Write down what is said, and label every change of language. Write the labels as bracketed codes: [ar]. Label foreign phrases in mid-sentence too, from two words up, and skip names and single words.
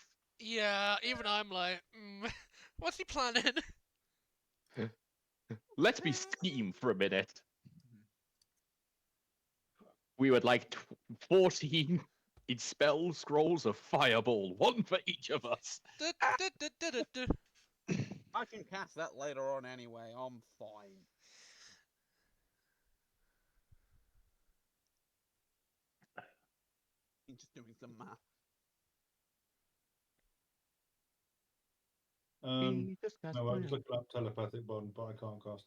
[en] Yeah, even I'm like, what's he planning? Let's be scheme for a minute. We would like 14 in spell scrolls of fireball, 1 for each of us. Du-du-du-du-du-du. I can cast that later on anyway. I'm fine. I'm just doing some math. No, I was looking up telepathic bond, but I can't cast it.